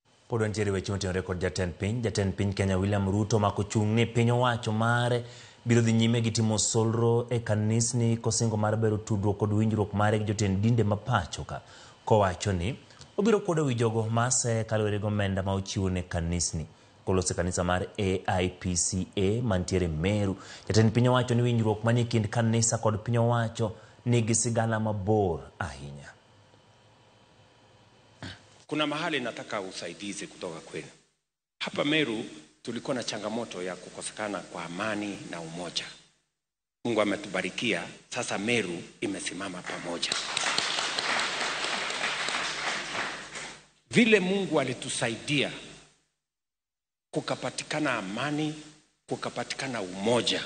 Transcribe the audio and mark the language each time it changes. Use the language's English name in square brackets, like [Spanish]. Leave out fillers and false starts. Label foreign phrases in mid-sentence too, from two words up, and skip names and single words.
[Luo (Kenya and Tanzania)] Podon jeri weche motenore rekod jatend piny Kenya William Ruto makochung'ne piny owacho mare biro dhi nyime gi timo solro e kanisni kosingo mar bero tudruok kod winjruok mare gi jotend dinde mapacho ka kowacho ni obiro kwodo wi jogo mase kaluwore gi omenda ma ochiwo ne kanisni kolose kanisa mar AIPCA mantiere Meru. Jatend piny owacho ni winjruok manie kind kanisa kod piny owacho nigi sigana mabor ahinya. [Swahili] Kuna mahali nataka usaidizi kutoka kwenu. Hapa Meru tulikuwa na changamoto ya kukosekana kwa amani na umoja. Mungu ametubarikia, sasa Meru imesimama pamoja. Vile Mungu alitusaidia kukapatikana amani, kukapatikana umoja.